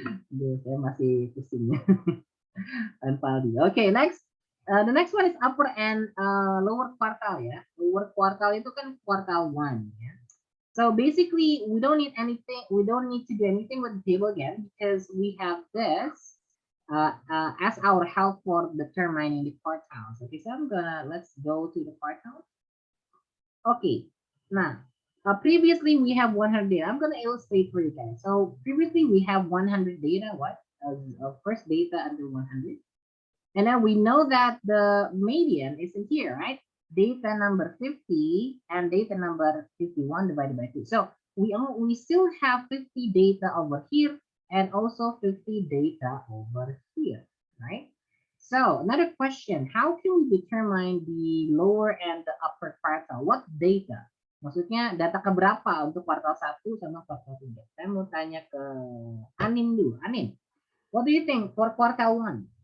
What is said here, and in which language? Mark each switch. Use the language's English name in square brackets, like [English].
[Indonesian] Duh, saya masih pusing ya. [English] Okay, next. The next one is upper and lower quartile ya. Lower quartile itu kan quartile 1 ya. So basically, we don't need anything. We don't need to do anything with the table again because we have this as our help for determining the quartiles. Okay, so let's go to the quartiles. Okay, now previously we have 100 data. I'm gonna illustrate for you guys. So previously we have 100 data. What? First data under 100, and then we know that the median is in here, right? Data number 50 and data number 51 divided by 2. So we still have 50 data over here and also 50 data over here, right? So another question, how can we determine the lower and the upper quartile? What data? [Indonesian] Maksudnya data keberapa untuk kuartal 1 sama kuartal 3? Saya mau tanya ke Anin dulu. [English] Anin, what do you think for quartile 1?